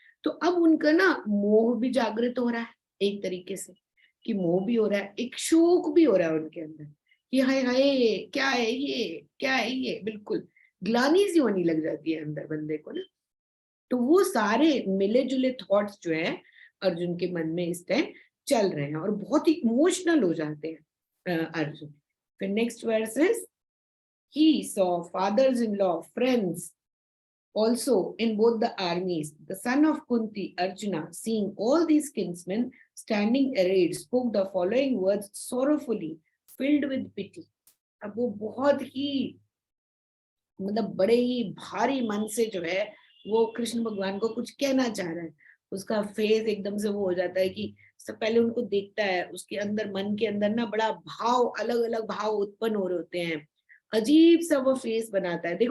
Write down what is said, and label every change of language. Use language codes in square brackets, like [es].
[hi] तो अब उनका ना मोह भी जागृत हो रहा है एक तरीके से, कि मोह भी हो रहा है, एक शोक भी हो रहा है उनके अंदर कि हाय हाय क्या है ये, क्या है ये, बिल्कुल ग्लानी सी होने लग जाती है अंदर बंदे को ना। तो वो सारे मिले जुले थॉट्स जो है अर्जुन के मन में इस टाइम चल रहे हैं और बहुत ही इमोशनल हो जाते हैं अर्जुन। [en] फिर next verse is he saw fathers-in-law, friends also in both the armies. The son of Kunti, Arjuna, seeing all these kinsmen standing arrayed, spoke the following words sorrowfully, filled with pity. [hi] अब वो बहुत ही मतलब बड़े ही भारी मन से जो है वो कृष्ण भगवान को कुछ कहना चाह रहा है। उसका फेस एकदम से वो हो जाता है कि सब पहले उनको देखता है, उसके अंदर मन के अंदर ना बड़ा भाव, अलग अलग भाव उत्पन्न हो रहे होते हैं, अजीब सा वो फेस बनाता है।